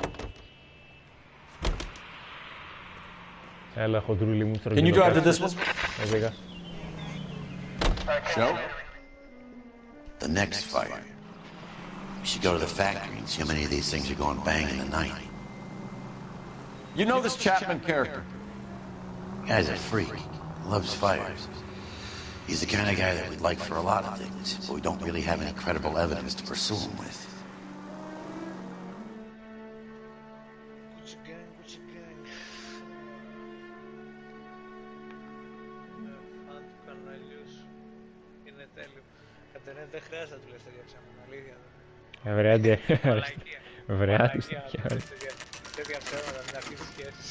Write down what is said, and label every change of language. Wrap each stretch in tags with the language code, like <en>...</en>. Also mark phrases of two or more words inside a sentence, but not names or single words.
<el>Έλα, χοντρούλη μου.</el> <en>Can you drive to this one?</en> <el>Έβγα.</el> <en>Show? The next fire. We should go to the factory and see how many of these things are going bang in the night. You know this Chapman character? Guy's a freak. Loves fires. He's the kind of guy that we'd like for a lot of things, but we don't really have any credible evidence to pursue him with.</en> <el>Δεν χρειάζεται να του λες τέτοια ψέματα, αλήθεια. Τέτοια ψέματα, μην αρχίσεις σχέσεις.</el>